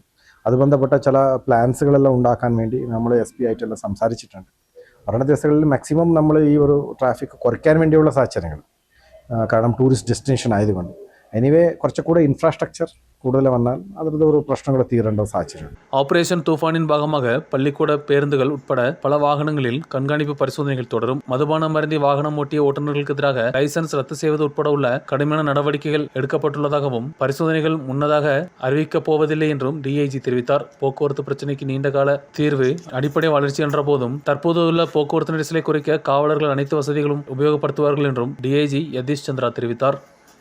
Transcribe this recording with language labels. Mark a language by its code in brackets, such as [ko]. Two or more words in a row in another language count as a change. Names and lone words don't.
[ml] അത് ബന്ധപ്പെട്ട ചില പ്ലാൻസുകളെല്ലാം ഉണ്ടാക്കാൻ വേണ്ടി നമ്മൾ SP ആയിട്ടെല്ലാം സംസാരിച്ചിട്ടുണ്ട്. വരണ ദിവസങ്ങളിൽ മാക്സിമം നമ്മൾ ഈ ഒരു ട്രാഫിക് കുറയ്ക്കാൻ വേണ്ടിയുള്ള സാഹചര്യങ്ങൾ, കാരണം [en] tourist destination [ml] ആയതുകൊണ്ട്. എനിവേ കുറച്ചുകൂടെ ഇൻഫ്രാസ്ട്രക്ചർ കൂടുതൽ വന്നാൽ അതിൻ്റെ ഒരു പ്രശ്നങ്ങൾ തീരേണ്ട സാഹചര്യം. [ta] ஆபரேஷன் தூஃபானின் பாகமாக பள்ளிக்கூட பேருந்துகள் உட்பட பல வாகனங்களில் கண்காணிப்பு பரிசோதனைகள் தொடரும். மதுபானம் அருந்தி வாகனம் ஓட்டிய ஓட்டுநர்களுக்கு எதிராக லைசன்ஸ் ரத்து செய்வது உட்பட உள்ள கடுமையான நடவடிக்கைகள் எடுக்கப்பட்டுள்ளதாகவும் பரிசோதனைகள் முன்னதாக அறிவிக்கப் போவதில்லை என்றும் டிஐஜி தெரிவித்தார். போக்குவரத்து பிரச்சினைக்கு நீண்டகால தீர்வு அடிப்படை வளர்ச்சி என்ற போதும் தற்போதுள்ள போக்குவரத்து நெரிசலை குறைக்க காவலர்கள் அனைத்து வசதிகளும் உபயோகப்படுத்துவார்கள் என்றும் டிஐஜி யதீஷ் சந்திரா தெரிவித்தார்.